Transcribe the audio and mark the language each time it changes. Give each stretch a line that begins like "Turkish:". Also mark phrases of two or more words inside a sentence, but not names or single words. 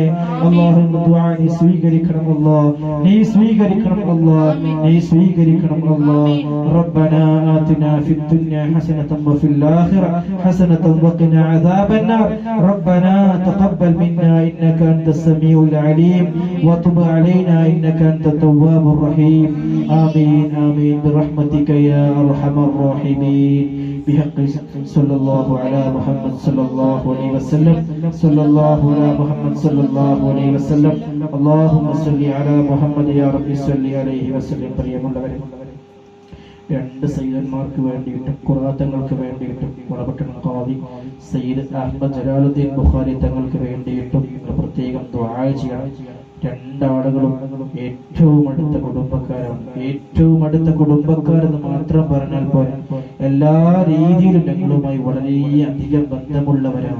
Malayalam: അല്ലാഹുവിന്റെ ദുആ നീ സ്വീകരിക്കണം നീ സ്വീകരിക്കണം നീ സ്വീകരിക്കണം
Arabic: ربنا آتنا في الدنيا حسنة وفي الآخرة حسنة وقنا عذاب النار ربنا تقبل منا إنك أنت السميع العليم وتب علينا إنك أنت التواب الرحيم. آمين آمين برحمتك يا أرحم الراحمين. بحق صلى الله على محمد صلى الله عليه وسلم. صلى الله على محمد صلى الله عليه وسلم. اللهم صل على محمد يا رب صل عليه وسلم.
Malayalam: പ്രിയമുള്ളവരെ, രണ്ട് സയ്യിദന്മാർക്ക് വേണ്ടിയിട്ടും ഖുറാത്തങ്ങൾക്ക് വേണ്ടിയിട്ടും വളപട്ടണം ഖാദി സയ്യിദ് അഹ്മദ് ജലാലുദ്ദീൻ ബുഖാരി തങ്ങൾക്ക് വേണ്ടിയിട്ടും പ്രത്യേകം ദുആ ചെയ്യണം. രണ്ടാളുകളും ഏറ്റവും അടുത്ത കുടുംബക്കാരാണ്. ഏറ്റവും അടുത്ത കുടുംബക്കാരെന്ന് മാത്രം പറഞ്ഞാൽ പോരാ, എല്ലാ രീതിയിലും ഞങ്ങളുമായി വളരെയധികം ബന്ധമുള്ളവരാണ്.